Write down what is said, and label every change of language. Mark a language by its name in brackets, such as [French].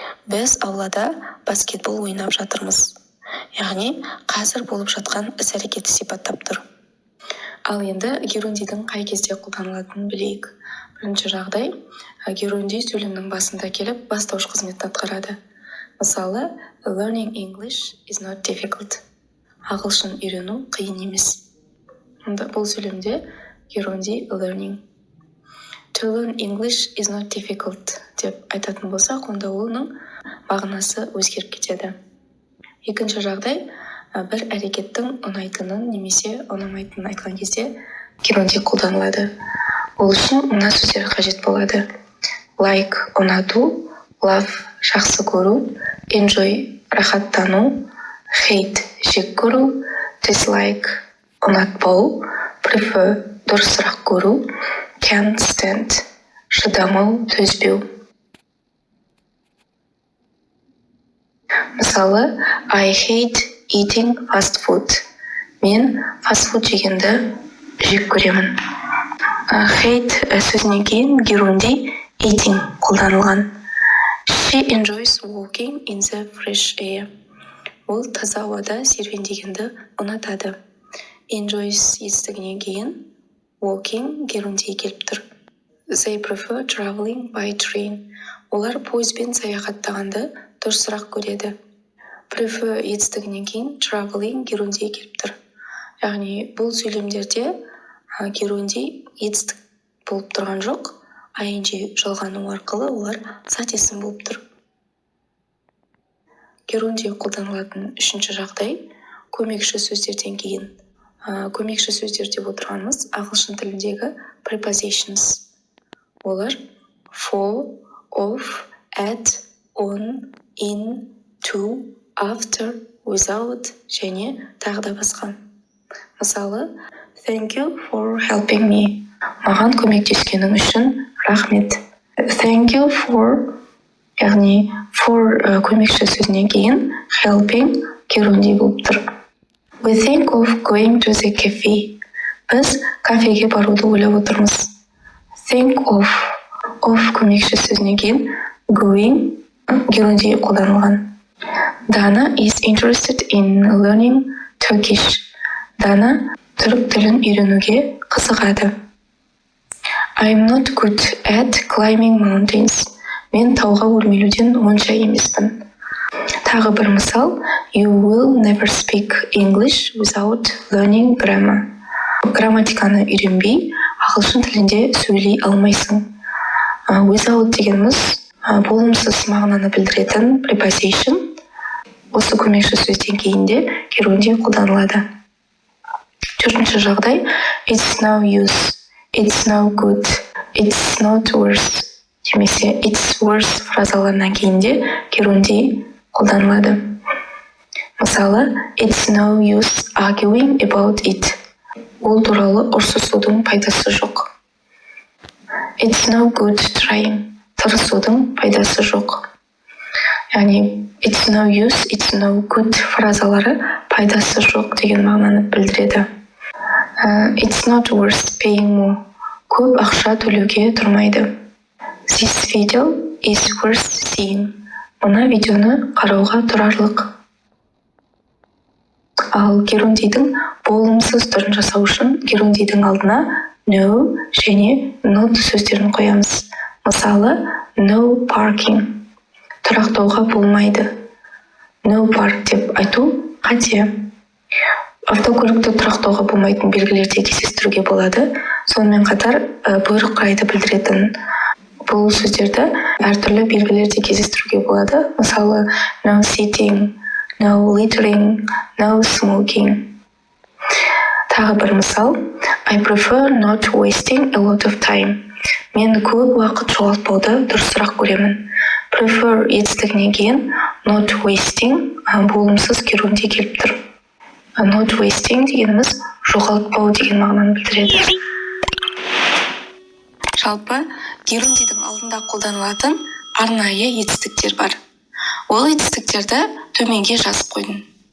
[Kazakh] Біз аулада баскетбол ойнап жатырмыз. Яғни қазір болып жатқан іс-әрекетті сипаттап тұр. Ал енді герундидің қай кезде қолданылатынын білейік. Бірінші жағдай, геруndi сөйлемнің басында келіп бастауыш қызметін атқарады. [English] Мысалы, learning English is not difficult. [Kazakh] Ағылшын үйрену қиын емес. Бұл сөйлемде геруndi learning. [English] To learn English is not difficult [Kazakh] деп айтатын болсақ, онда оның мағынасы өзгеріп кетеді. Екінші жағдай, бір әрекеттің ұнайтынын немесе ұнамайтынын айтқан кезде геруndi қолданылады. Ол үшін мына сөздер қажет болады. Like, ұнату, love, жақсы көру, enjoy, рахаттану, hate, жек көру, dislike, ұнатпау, prefer, дұрысырақ көру, can't stand, шыдамау, төзбеу. [English] Мысалы, I hate eating fast food. [Kazakh] Мен фастфуд жегенді жек көремін. Hate сөзінен кейін геруndi eating қолданылған. [English] She enjoys walking in the fresh air. [Kazakh] Ол таза ауада серуендегенді ұнатады. Enjoys етістігінен кейін walking геруndi келіп тұр. [English] They prefer traveling by train. [Kazakh] Олар пойызбен саяхаттағанды дұрысырақ көреді. Prefer етістігінен кейін traveling геруndi келіп тұр. Яғни бұл сөйлемдерде геруndi етістік болып тұрған жоқ, ing жалғану арқылы олар зат есім болып тұр. Геруndi қолданылатын үшінші жағдай, көмекші сөздерден кейін. Көмекші сөздер деп отырғанымыз ағылшын тіліндегі prepositions. олар for, of, at, on, in, to, after, without және тағы да басқа. [English] Мысалы, thank you for helping me. [Kazakh] Маған көмектескенің үшін рахмет. Thank you for, яғни for көмекші сөзінен кейін helping геронди болып тұр. [English] We think of going to the cafe. [Kazakh] Біз кафеге баруды ойлап отырмыз. Think of көмекші сөзінен кейін going геронди қолданылған. [English] Dana is interested in learning Turkish. [Kazakh] Дана түрік тілін үйренуге қызығады. [English] I'm not good at climbing mountains. [Kazakh] Мен тауға өрмелеуден онша емеспін. Тағы бір мысал, [English] you will never speak English without learning grammar. [Kazakh] Грамматиканы үйренбей, ағылшын тілінде сөйлей алмайсың. Without дегеніміз болымсыз мағынаны білдіретін preposition. Осы көмекші сөзден кейінде геронди қолданылады. Төртінші жағдай, it's no use, it's no good, it's not worth, немесе it's worth фразаларынан кейінде геронди қолданылады. [English] Мысалы, it's no use arguing about it. [Kazakh] Ол туралы ұрсысудың пайдасы жоқ. [English] It's no good trying. [Kazakh] Тырысудың пайдасы жоқ. Яғни, it's no use, it's no good фразалары пайдасы жоқ деген мағынаны білдіреді. [English] It's not worth paying more. [Kazakh] Көп ақша төлеуге тұрмайды. [English] This video is worth seeing. [Kazakh] Мына видеоны қарауға тұрарлық. Ал герондидің болымсыз түрін жасау үшін герондидің алдына no және not сөздерін қоямыз. [English] Мысалы, no parking. [Kazakh] Тұрақтауға болмайды. No park деп айту қате. Автокөлікті тұрақтауға болмайтын белгілерде кездестіруге болады. Сонымен қатар бұйрық қайды білдіретін бұл сөздерді әртүрлі белгілерде кездестіруге болады. [English] Мысалы, no sitting, no littering, no smoking. [Kazakh] Тағы бір мысал, [English] I prefer not wasting a lot of time. [Kazakh] Мен көп уақыт жоғалтпауды дұрысырақ көремін. Prefer етістігінен кейін not wasting болымсыз геронди келіп тұр. Not wasting дегеніміз жоғалтпау деген мағынаны білдіреді. Жалпы, герондидің алдында қолданылатын арнайы етістіктер бар. Ол етістіктерді төменге жазып қойдым.